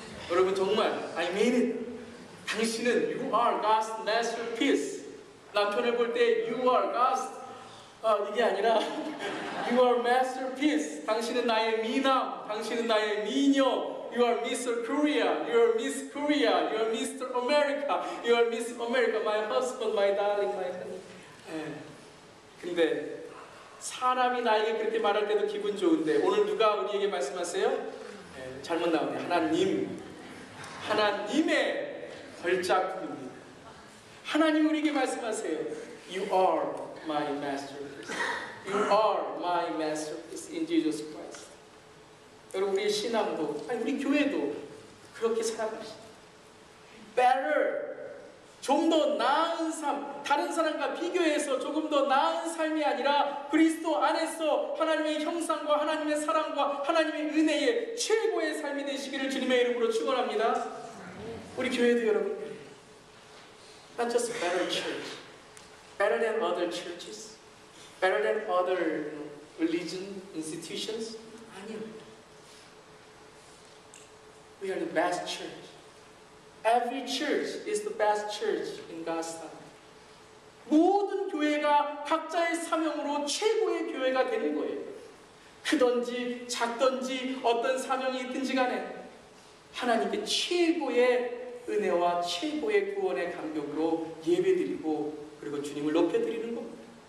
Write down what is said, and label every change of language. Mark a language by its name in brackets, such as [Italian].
[Korean] 여러분 정말 [English] I mean it. [Korean] 당신은 [English] You are God's masterpiece. [Korean] 남편을 볼 때 [English] You are God's [Korean] 이게 아니라 [English] You are masterpiece. [Korean] 당신은 나의 미남, 당신은 나의 미녀. [English] You are Mr. Korea, you are Miss Korea, you are Mr. America, you are Miss America, my husband, my darling, my honey. [Korean] 근데 사람이 나에게 그렇게 말할 때도 기분 좋은데 오늘 누가 우리에게 말씀하세요? 잘못 나오네. 하나님의 걸작품입니다. 하나님 우리에게 말씀하세요. [English] You are my masterpiece. You are my masterpiece in Jesus Christ. [Korean] 여러분 우리의 신앙도, 우리 교회도 그렇게 살아가시죠. Better, 좀 더 나은 삶, 다른 사람과 비교해서 조금 더 나은 삶이 아니라 그리스도 안에서 하나님의 형상과 하나님의 사랑과 하나님의 은혜의 최고의 삶이 되시기를 주님의 이름으로 축원합니다. 우리 교회도 여러분, [English] not just a better church, better than other churches, better than other religion institutions. [Korean] 아니요. [English] We are the best church. Every church is the best church in God's time. [Korean] 모든 교회가 각자의 사명으로 최고의 교회가 되는 거예요. 크든지 작든지 어떤 사명이 있든지 간에 하나님께 최고의 은혜와 최고의 구원의 감격으로 예배드리고 그리고 주님을 높여드리는 겁니다.